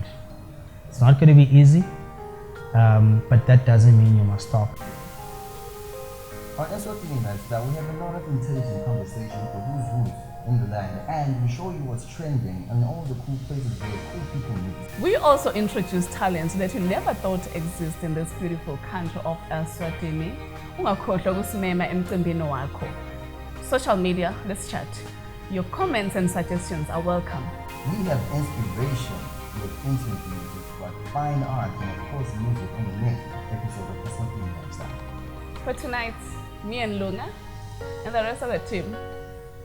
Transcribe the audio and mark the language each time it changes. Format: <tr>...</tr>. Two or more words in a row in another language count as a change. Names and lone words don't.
<en>It's not going to be easy, but that doesn't mean you must stop. On Eswatini Lifestyle, we have a lot of intelligent conversation for who's who in the land, and we show you what's trending and all the cool places where cool people live. We also introduce talents that you never thought exist in this beautiful country of Eswatini.</en> <ss>Ungakhohlwa ukusimema emcimbini wakho.</ss> <en>Social media, let's chat. Your comments and suggestions are welcome. We have inspiration with interviews, with fine art, and of course music on the next episode of Eswatini Lifestyle. For tonight, me and Lunga and the rest of the team, goodbye.</en>